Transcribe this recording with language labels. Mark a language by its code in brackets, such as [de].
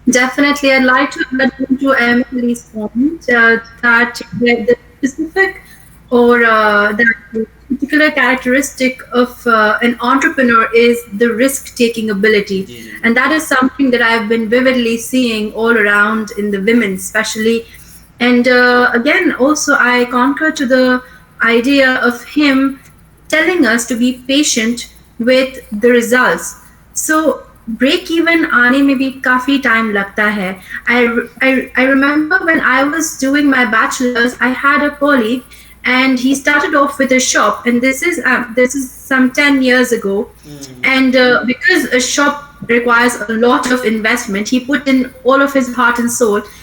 [en] Definitely, I'd like to add on to Emily's point that the specific or that particular characteristic of an entrepreneur is the risk-taking ability, جی جی and that is something that I've been vividly seeing all around in the women, especially. And again, also I concur to the idea of him telling us to be patient with the results. [ur] So break even آنے میں بھی کافی time لگتا ہے. [en] I remember when I was doing my bachelor's, I had a colleague and he started off with a shop, and this is some 10 years ago. And because a shop requires a lot of investment, he put in all of his heart and soul.